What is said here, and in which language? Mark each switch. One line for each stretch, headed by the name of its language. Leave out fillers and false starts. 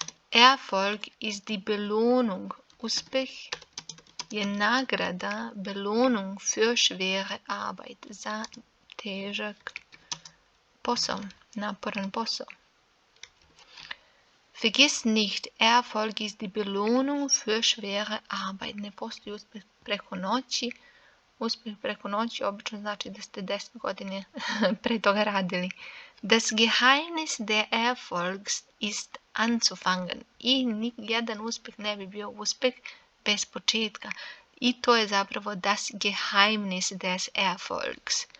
German: Erfolg ist die Belohnung.
Serbian: Uspeh je nagrada,
German: Belohnung für schwere Arbeit.
Serbian: Za težak posao, naporan posao.
German: Vergiss nicht, Erfolg ist die Belohnung für schwere Arbeit.
Serbian: Ne postoji uspeh preko noći. Uspeh preko noći obično znači da ste 10 godine pre toga radili.
German: Das Geheimnis der Erfolgs ist anzufangen.
Serbian: I nijedan uspeh ne bi bio uspeh bez početka. I to je zapravo
German: das Geheimnis des Erfolgs.